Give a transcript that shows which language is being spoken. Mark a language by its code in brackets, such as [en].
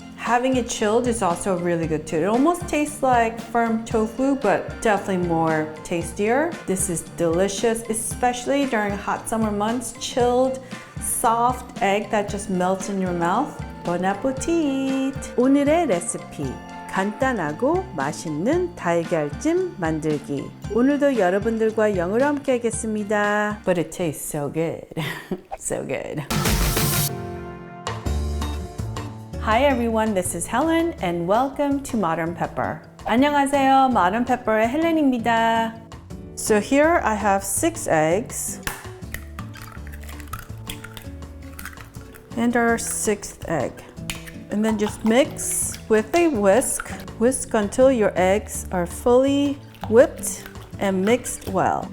[en] Having it chilled is also really good too. It almost tastes like firm tofu, but definitely more tastier. This is delicious, especially during hot summer months. Chilled, soft egg that just melts in your mouth. [ko] Bon appetit! 오늘의 레시피. 간단하고 맛있는 달걀찜 만들기. 오늘도 여러분들과 영어로 함께 하겠습니다. [en] But it tastes so good. So good. Hi everyone, this is Helen and welcome to Modern Pepper. [ko] 안녕하세요, Modern Pepper의 헬렌입니다. [en] So here I have 6 eggs and our 6th egg. And then just mix with a whisk. Whisk until your eggs are fully whipped and mixed well.